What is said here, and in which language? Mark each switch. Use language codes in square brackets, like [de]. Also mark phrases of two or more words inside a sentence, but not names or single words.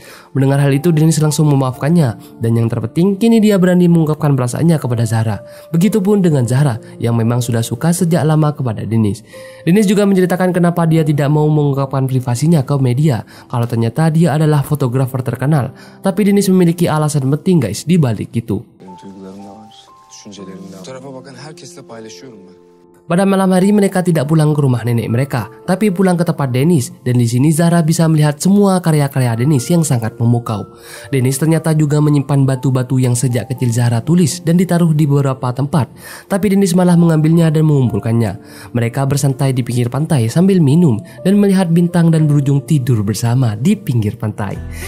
[id] Mendengar hal itu Dennis langsung memaafkannya. Dan yang terpenting kini dia berani mengungkapkan perasaannya kepada Zahra. Begitupun dengan Zahra yang memang sudah suka sejak lama kepada Dennis. Dennis juga menceritakan kenapa dia tidak mau mengungkapkan privasinya ke media, kalau ternyata dia adalah fotografer terkenal. Tapi Dennis memiliki alasan penting guys di balik itu. [tr] Benim duygularım da var, düşüncelerim de var. Bu tarafa bakan herkesle paylaşıyorum ben. [id] Pada malam hari mereka tidak pulang ke rumah nenek mereka, tapi pulang ke tempat Dennis. Dan di sini Zahra bisa melihat semua karya-karya Dennis yang sangat memukau. Dennis ternyata juga menyimpan batu-batu yang sejak kecil Zahra tulis dan ditaruh di beberapa tempat. Tapi Dennis malah mengambilnya dan mengumpulkannya. Mereka bersantai di pinggir pantai sambil minum dan melihat bintang dan berujung tidur bersama di pinggir pantai.